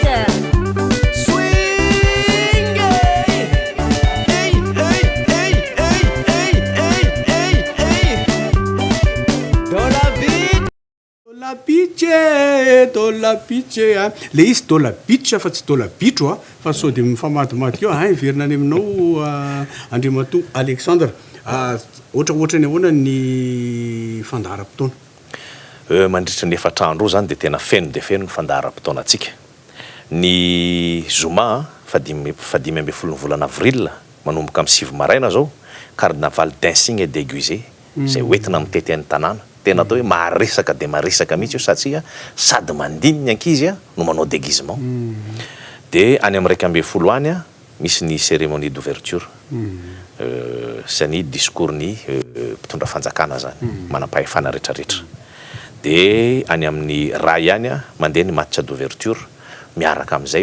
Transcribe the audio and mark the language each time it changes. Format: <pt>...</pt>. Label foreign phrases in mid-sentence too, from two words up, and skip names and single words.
<en>Swing. Hey, hey, hey, hey, hey, hey, hey, hey.</en> <fr>Dans la beach. Dans la beach.</fr> <mg>Le izy</mg> <fr>dans la beach</fr> <mg>fa tsy</mg> <fr>dans la beach</fr> <mg>fa sao dia mifamadimady eo iverina any aminao Andriamatoa Alexandre ohatraohatrany ahoana ny fandaharam-potoana mandritra ny efatrandro zany dia tena feno dia feno ny fandaharam-potoana antsika ny zoma fadimy amby folo ny volana avril manomboka amin'ny 7 maraina zao</mg> <fr>carnaval dancing et déguisé</fr> <mg>zay hoentina mitety any tanàna tena atao hoe maharesaka dia maharesaka mihitsy io satria sady mandiny ny ankizy no manao déguisement dia any amin'ny 1 any misy ny</mg> <fr>cérémonie d'ouverture</fr> <mg>sy ny discours ny mpitondra fanjakana zany manam-pahefana rehetrarehetra dia any amin'ny ray any mandeha ny</mg> <fr>match d'ouverture</fr> <mg>miaraka amin'izay</mg>